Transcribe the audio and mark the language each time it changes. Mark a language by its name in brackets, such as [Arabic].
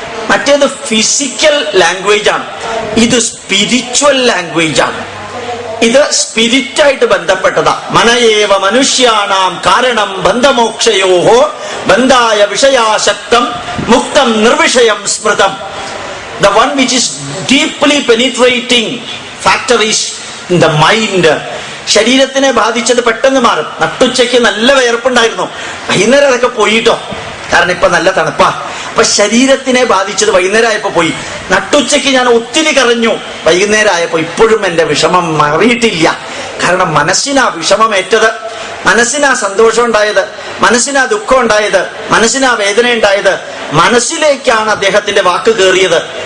[Malayalam] മറ്റേത് physical language ആണ്, ഇത് സ്പിരിച്വൽ ലാംഗ്വേജ് ആണ്. ഇത് സ്പിരിറ്റായിട്ട് ബന്ധപ്പെട്ടതാ. [Sanskrit] മനയേവ മനുഷ്യാണാം കാരണം ബന്ധമോക്ഷയോഹോ ബന്ധായ വിഷയാസക്തം മുക്തം നിർവിഷയം സ്മൃതം. [English] The one which is deeply penetrating factor is in the mind. [Malayalam] ശരീരത്തിനെ ബാധിച്ചത് പെട്ടെന്ന് മാറും. നട്ടുച്ചയ്ക്ക് നല്ല വിയർപ്പുണ്ടായിരുന്നു, വൈകുന്നേരം അതൊക്കെ പോയിട്ടോ, കാരണം ഇപ്പൊ നല്ല തണുപ്പാ. അപ്പൊ ശരീരത്തിനെ ബാധിച്ചത് വൈകുന്നേരം ആയപ്പോ പോയി. നട്ടുച്ചയ്ക്ക് ഞാൻ ഒത്തിരി കരഞ്ഞു, വൈകുന്നേരം ആയപ്പോ ഇപ്പോഴും എന്റെ വിഷമം മാറിയിട്ടില്ല. കാരണം മനസ്സിനാ വിഷമമേറ്റത്, മനസ്സിനാ സന്തോഷം ഉണ്ടായത്, മനസ്സിനാ ദുഃഖം ഉണ്ടായത്, മനസ്സിനാ വേദന ഉണ്ടായത്, മനസ്സിലേക്കാണ് അദ്ദേഹത്തിന്റെ വാക്ക് കയറിയത്.